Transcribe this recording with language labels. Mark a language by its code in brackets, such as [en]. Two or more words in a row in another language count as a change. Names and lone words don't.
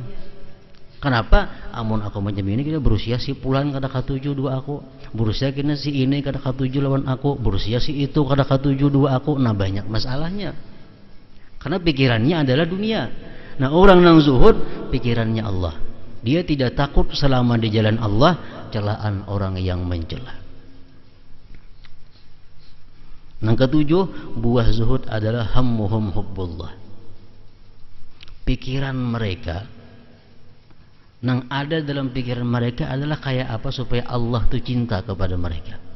[id] Kenapa? [bjn] Amun aku macam ini, kita berusia si pulan kada katuju dua aku, berusia kena si ini kada katuju lawan aku, berusia si itu kada katuju dua aku. [id] Nah, banyak masalahnya. Karena pikirannya adalah dunia. Nah, orang yang zuhud pikirannya Allah. Dia tidak takut selama di jalan Allah celaan orang yang mencela. Yang ketujuh, buah zuhud adalah [ar] همهم حب الله. [id] Pikiran mereka, yang ada dalam pikiran mereka adalah kayak apa supaya Allah tuh cinta kepada mereka.